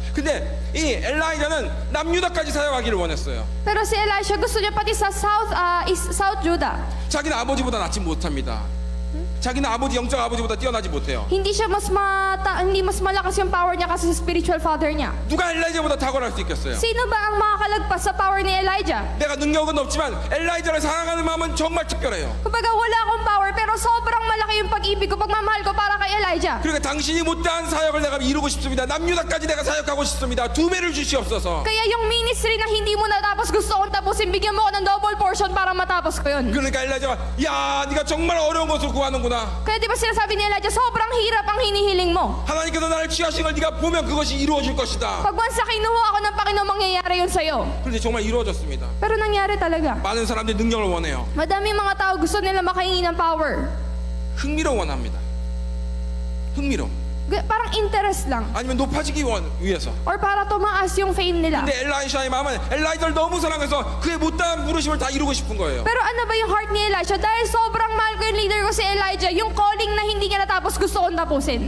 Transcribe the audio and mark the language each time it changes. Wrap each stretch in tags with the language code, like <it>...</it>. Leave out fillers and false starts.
<ko>근데 이 엘라이자는 남유다까지 사역하기를 원했어요.</ko> <tl>Pero si Elisha, gusto niya pati sa South Judah.</tl> <ko>자기는 아버지보다 낫지 못합니다. 자기는 영적 아버지보다 뛰어나지 못해요.</ko> <tl>Hindi mas malakas yung power niya kasi sa spiritual father niya.</tl> <ko>누가 엘라이자보다 탁월할 수 있겠어요?</ko> <tl>Sino ba ang makakalagpas sa power ni Elijah?</tl> <ko>내가 능력은 없지만 엘라이자를 사랑하는 마음은 정말 특별해요.</ko> <tl>Kumbaga wala akong power pero sobrang malaki yung pag-ibig ko, pagmamahal ko para kay Elijah.</tl> <ko>그러니까 당신이 못다한 사역을 내가 이루고 싶습니다. 남유다까지 내가 사역하고 싶습니다. 2배를 주시옵소서.</ko> <tl>Kaya yung ministry na hindi mo natapos, gusto kong tapusin, bigyan mo ko ng double portion para matapos ko yun.</tl> <ko>그러니까 엘라이자가 야 네가 정말 어려운 것을 구하는구나.</ko> <tl>Kaya di ba sinasabi ni Elijah, sobrang hirap ang hinihiling mo.</tl> <ko>하나님께서 나를 취하신 걸 네가 보면 그것이 이루어질 것이다.</ko> <tl>Pag once na kinuha ako ng Panginoon, mangyayari yun sa'yo.</tl> <ko>그런데 정말 이루어졌습니다.</ko> <tl>Pero nangyari talaga.</tl> <ko>많은 사람들이 능력을 원해요.</ko> <tl>Madami mga tao gusto nila makahingi ng power.</tl> <ko>흥미로 원합니다. 흥미로.</ko> <tl>Parang interest lang.</tl> <ko>아니면 높아지기 위해서.</ko> <tl>Or para tumaas yung fame nila.</tl> <ko>근데 엘라이샤의 마음은 엘라이자를 너무 사랑해서 그의 못다한 부르심을 다 이루고 싶은 거예요.</ko> <tl>Pero ano ba yung heart ni Elisha? Dahil sobrang mahal ko yung leader ko si Elijah, yung calling na hindi niya natapos gusto kong tapusin.</tl>